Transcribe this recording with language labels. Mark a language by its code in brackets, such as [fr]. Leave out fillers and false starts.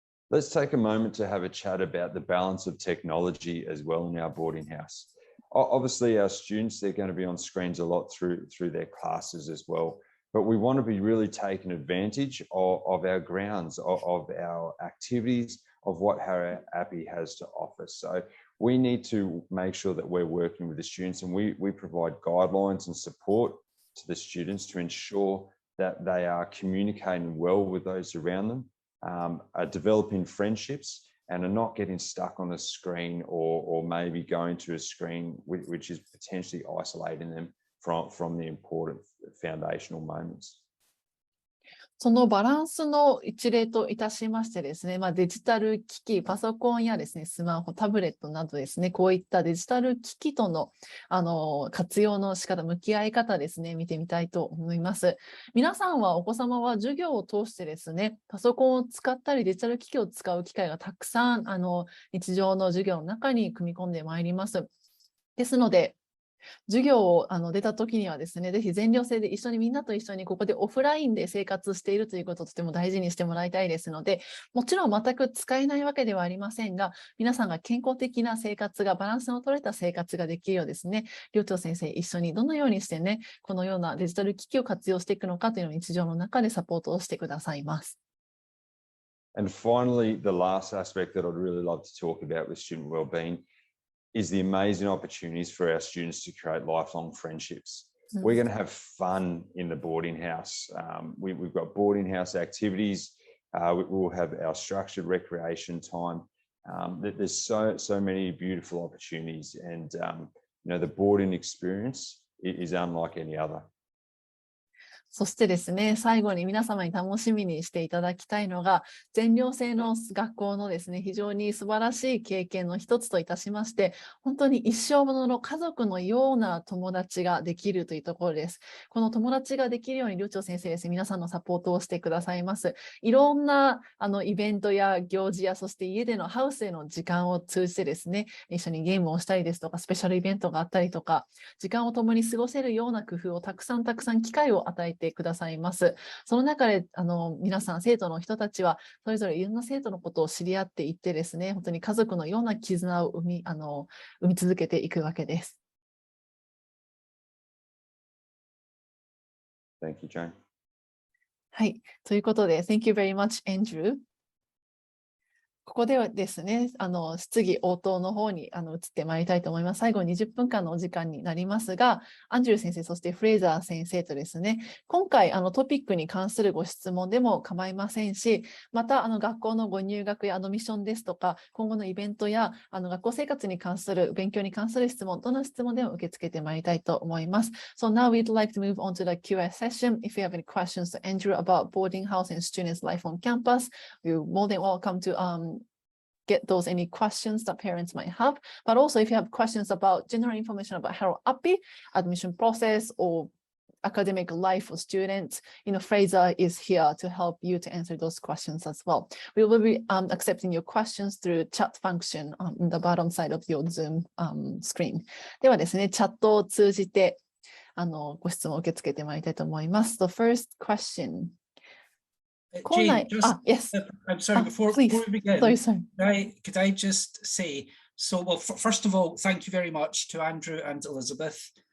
[en] Let's take a moment to have a chat about the balance of technology as well in our boarding house. Obviously, our students, they're going to be on screens a lot through their classes as well. But we want to be really taking advantage of our grounds, of our activities, of what Harrow Appi has to offer. So we need to make sure that we're working with the students and we provide guidelines and support to the students to ensure that they are communicating well with those around them. Are developing friendships and are not getting stuck on a screen or maybe going to a screen which is potentially isolating them from the important foundational moments. [ja] そのバランスの一例といたしましてですね、デジタル機器、パソコンやですね、スマホ、タブレットなどですね、こういったデジタル機器との、活用の仕方、向き合い方ですね、見てみたいと思います。皆さんは、お子様は授業を通してですね、パソコンを使ったり、デジタル機器を使う機会がたくさん、日常の授業の中に組み込んでまいります。ですので、授業を出た時にはですね、ぜひ全寮制でみんなと一緒にここでオフラインで生活しているということをとても大事にしてもらいたいですので、もちろん全く使えないわけではありませんが、皆さんが健康的な生活が、バランスの取れた生活ができるようですね、寮長先生一緒にどのようにしてね、このようなデジタル機器を活用していくのかというのを日常の中でサポートをしてくださいます。 [en] And finally, the last aspect that I'd really love to talk about with student wellbeing is the amazing opportunities for our students to create lifelong friendships. We're going to have fun in the boarding house. We've got boarding house activities. We'll have our structured recreation time. There's so many beautiful opportunities, and the boarding experience is unlike any other. [ja] そしてですね、最後に皆様に楽しみにしていただきたいのが、全寮制の学校のですね、非常に素晴らしい経験の一つといたしまして、本当に一生ものの家族のような友達ができるというところです。この友達ができるように、寮長先生ですね、皆さんのサポートをしてくださいます。いろんなイベントや行事や、そして家でのハウスへの時間を通じてですね、一緒にゲームをしたりですとか、スペシャルイベントがあったりとか、時間を共に過ごせるような工夫をたくさん機会を与えてくださいます。その中で皆さん生徒の人たちはそれぞれいろんな生徒のことを知り合っていってですね、本当に家族のような絆を生み続けていくわけです。 [en] Thank you, Jane. [ja] はい、ということで、 [en] Thank you very much, Andrew. [ja] ここではですね、質疑応答の方に移ってまいりたいと思います。最後20分間のお時間になりますが、アンドリュー先生、そしてフレイザー先生とですね、今回トピックに関するご質問でも構いませんし、また学校のご入学やミッションですとか、今後のイベントや学校生活に関する、勉強に関する質問、どの質問でも受け付けてまいりたいと思います。 [en] So now we'd like to move on to the Q&A session. If you have any questions to Andrew about boarding house and students' life on campus, you're more than welcome to get those any questions that parents might have. But also if you have questions about general information about Harrow Appi, admission process or academic life for students, Fraser is here to help you to answer those questions as well. We will be accepting your questions through chat function on the bottom side of your Zoom screen. [ja] ではですね、チャットを通じてご質問を受け付けてまいりたいと思います。 [en] The first question. Jane, just, yes. I'm sorry, before we begin, could I just say, so, well, first of all, thank you very much to Andrew and Elizabeth.